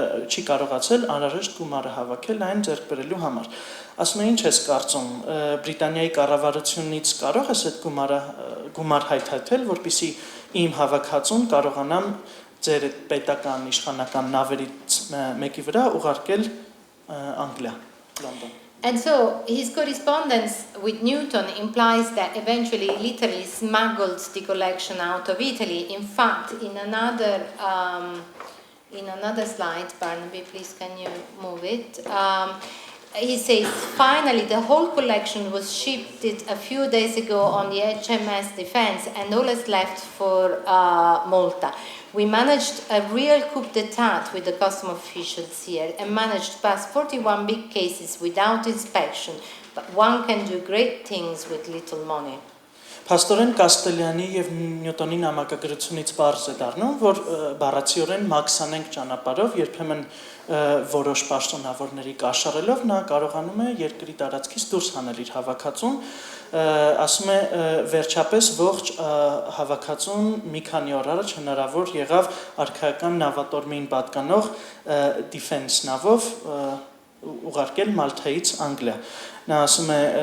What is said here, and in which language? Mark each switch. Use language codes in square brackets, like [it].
[hy] չի կարողացել անհրաժեշտ գումարը հավաքել այն ձեռք բերելու համար։ Ասում է ինչ ես կարծում, Բրիտանիայի կառավարությունից կարող ես այդ գումար հայթայթել, որպեսզի իմ հավաքածուն կարողանամ ձեր պետական իշխանական նավերից մեկի վրա ուղարկել Անգլիա, Լոնդոն։ [en] And so his correspondence with Newton implies that eventually he literally smuggled the collection out of Italy. In fact, in another slide, Barnaby, please can you move it? He says, finally, the whole collection was shipped a few days ago on the HMS Defense and all is left for Malta. We managed a real coup d'etat with the custom officials here and managed to pass 41 big cases without inspection, but one can do great things with little money. [hy] Փաստորեն Կաստելյանի եւ Նյուտոնի նամակագրությունից բարձ է դառնում, որ բառացիորեն մաքսանենք ճանապարհով երբեմն որոշ պաշտոնավորների կաշառելով նա կարողանում է երկրի տարածքից դուրս հանել իր հավաքածուն, ասում է վերջապես ողջ հավաքածուն մի քանի օր առաջ հնարավոր եղավ արքայական նավատորմին պատկանող defense նավով ուղարկել Մալթայից Անգլիա։ Նա ասում է